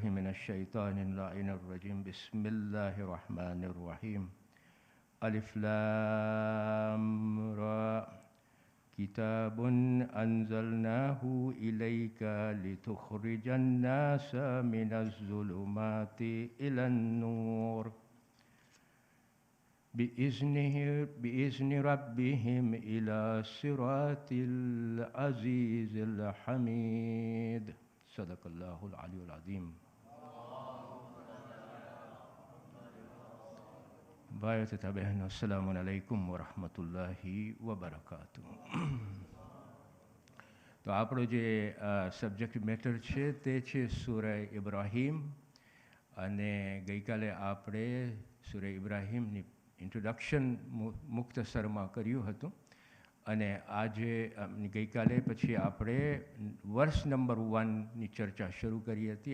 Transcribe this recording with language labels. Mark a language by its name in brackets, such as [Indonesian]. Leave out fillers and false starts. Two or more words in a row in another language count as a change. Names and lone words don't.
[Arabic] من الشيطان اللعين الرجيم بسم الله الرحمن الرحيم ألف لام را كتاب أنزلناه إليك لتخرج الناس من الظلمات إلى النور بإذن ربهم إلى صراط العزيز الحميد صدق الله العلي العظيم. [Gujarati] ભાઈઓ તથા બહેનો, [Arabic] السلام عليكم ورحمة الله وبركاته. [Gujarati] તો આપણો જે [English] subject matter [Gujarati] છે તે છે સૂરહ ઇબ્રાહીમ, અને ગઈકાલે આપણે સૂરહ ઇબ્રાહીમની ઇન્ટ્રોડક્શન મુખ્તસરમાં કર્યું હતું, અને આજે ગઈકાલે પછી આપણે વર્ષ નંબર 1ની ચર્ચા શરૂ કરી હતી.